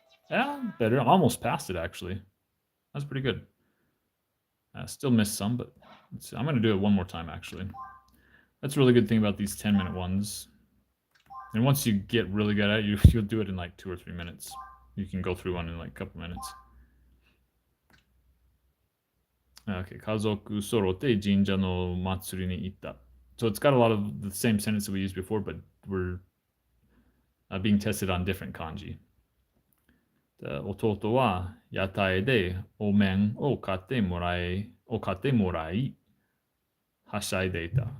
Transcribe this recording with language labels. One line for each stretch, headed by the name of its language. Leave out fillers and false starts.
English: Yeah, better. I almost passed it, actually. That's pretty good. Still missed some, but I'm going to do it one more time, actually. That's a really good thing about these 10-minute ones. And once you get really good at it, you'll do it in like 2 or 3 minutes. You can go through one in like a couple minutes.
Japanese: Okay, 家族揃って神社の祭りに行った.
English: So it's got a lot of the same sentence that we used before, but we're being tested on different kanji.
Japanese: 弟は屋台でお面を買ってもらい、はしゃいでいた。